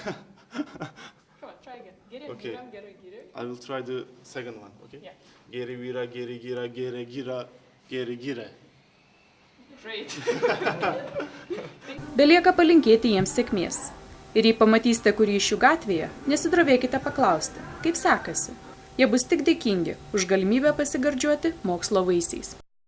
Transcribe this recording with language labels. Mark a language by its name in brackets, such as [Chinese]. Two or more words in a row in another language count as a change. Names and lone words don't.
[English] Okay. I will try the second one, okay? Yeah. [Lithuanian] Geri vira geri gira gere gira geri gire. Belieka palinkėti jiems sėkmės. Ir jei pamatysite kurį iš jų gatvėje, nesidrovėkite paklausti, kaip sekasi. Jie bus tik dėkingi už galimybę pasigardžiuoti mokslo vaisiais.